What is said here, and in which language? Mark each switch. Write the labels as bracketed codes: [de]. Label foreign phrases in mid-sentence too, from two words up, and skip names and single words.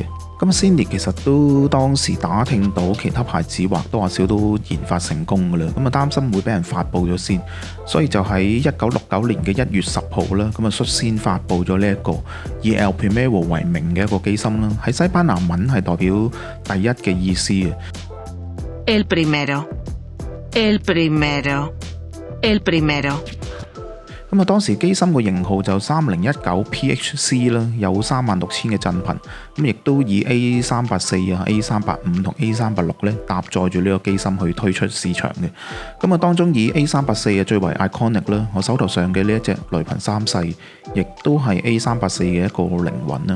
[yue] 咁 Zenith 其實都當時打聽到其他牌子或多或少都研發成功噶啦，咁啊擔心會俾人發布咗先，所以就喺1969年嘅1月10號啦，咁啊率先發布咗呢一個以 El Primero 為名嘅一個機芯啦，喺西班牙文係代表第一嘅意思嘅。 [es] El primero, el primero, el primero。 [yue] 咁啊，當時機芯個型號就3019 PHC 啦，有36000嘅振頻，咁亦都以 A384 啊、A385 同 A386 咧搭載住呢個機芯去推出市場嘅。咁啊，當中以 A384 啊最為 iconic 啦，我手頭上嘅呢一隻雷朋3世，亦都係 A384 嘅一個靈魂啦。